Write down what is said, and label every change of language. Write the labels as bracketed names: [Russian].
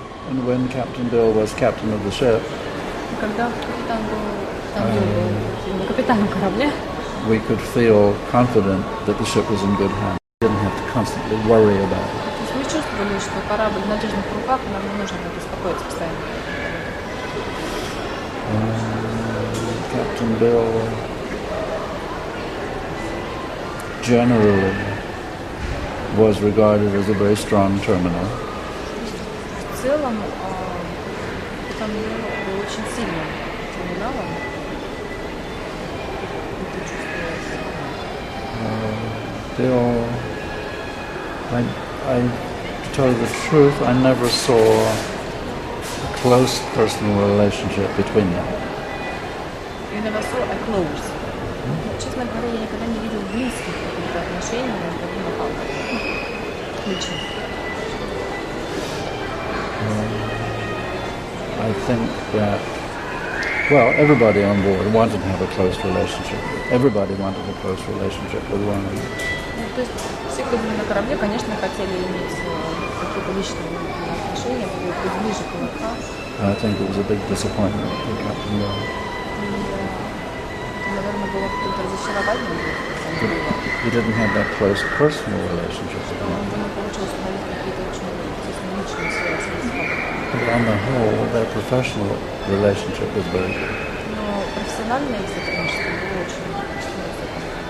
[English] And when Captain Bill was captain of the ship, [Russian] Когда капитан был капитаном корабля, [English] we could feel confident that the ship was in good hands. We didn't have to constantly worry about it. [Russian] то есть мы чувствовали, что корабль в надежных руках, и нам не нужно было беспокоиться постоянно. [English] Captain Bill generally was regarded as a very strong terminal. [Russian] В целом, капитан был очень сильным терминалом. [English] Bill, to tell you the truth, I never saw a close personal relationship between them. You never saw a close. [Russian] Честно говоря, я никогда не видел близких каких-то отношений между ним и Хаббардом. Лично. [English] I think that, well, everybody on board wanted to have a close relationship. Everybody wanted a close relationship with one another. [Russian] То есть все, кто были на корабле, конечно, хотели иметь какие-то личные отношения, быть ближе к ЛК. [English] I think it was a big disappointment for Captain Bill. [Russian] Это, наверное, было какое-то разочарование. [English] He didn't have that close personal relationship with [Russian] Он [English] him. [Russian] не получилось установить какие-то очень тесные личные связи с Хаббардом. [English] But on the whole, their professional relationship was very good. [Russian] Но профессиональное их сотрудничество было очень высокое.